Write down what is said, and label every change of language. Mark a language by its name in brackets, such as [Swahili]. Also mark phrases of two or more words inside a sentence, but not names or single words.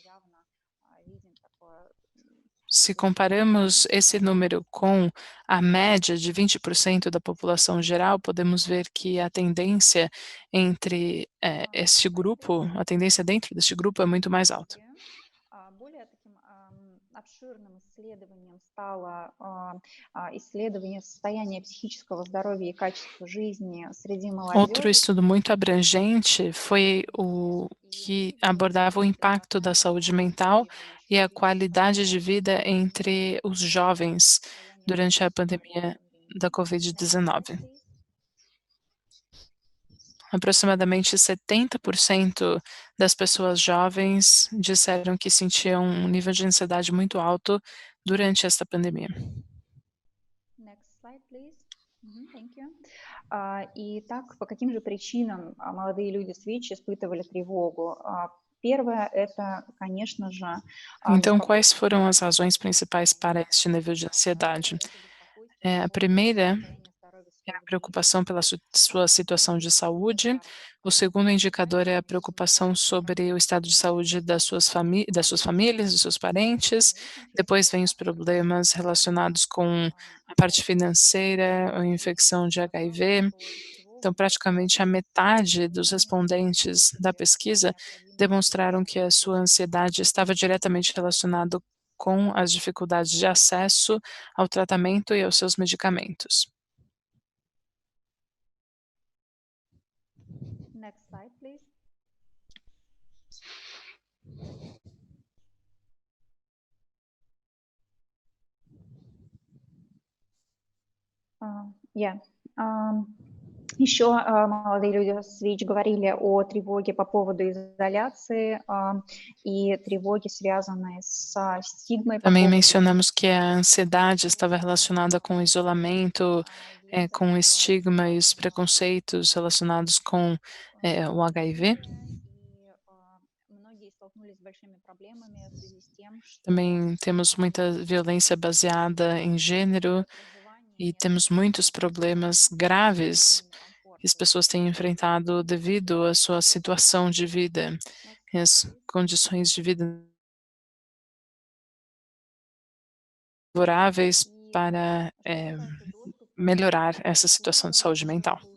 [Portuguese] Se comparamos esse número com a média de 20% da população geral, podemos ver que a tendência entre este grupo, a tendência dentro deste grupo é muito mais alta. [Russian] обширным исследованием стало исследование состояния психического здоровья и качества жизни среди [Portuguese] Outro [Russian] молодежи. [Portuguese] estudo muito abrangente foi o que abordava o impacto da saúde mental e a qualidade de vida entre os jovens durante a pandemia da Covid-19. Aproximadamente 70% das pessoas jovens disseram que sentiam um nível de ansiedade muito alto durante esta pandemia. [English] Next slide, please. Thank you. [Russian] Итак, по каким же причинам молодые люди с ВИЧ испытывали тревогу? Первое – это, конечно же, [Portuguese] Então, quais foram as razões principais para este nível de ansiedade? A primeira é a preocupação pela sua situação de saúde. O segundo indicador é a preocupação sobre o estado de saúde das suas famílias, dos seus parentes. Depois vem os problemas relacionados com a parte financeira, a infecção de HIV. Então, praticamente a metade dos respondentes da pesquisa demonstraram que a sua ansiedade estava diretamente relacionada com as dificuldades de acesso ao tratamento e aos seus medicamentos. [English] Next slide, please. [Russian] Еще молодые люди с ВИЧ говорили о тревоге по поводу изоляции и тревоге, связанной со стигмой. [Portuguese] Também mencionamos que a ansiedade estava relacionada com o isolamento, com o estigma e os preconceitos relacionados com o HIV. Também temos muita violência baseada em gênero e temos muitos problemas graves que as pessoas têm enfrentado devido à sua situação de vida e as condições de vida favoráveis para melhorar essa situação de saúde mental.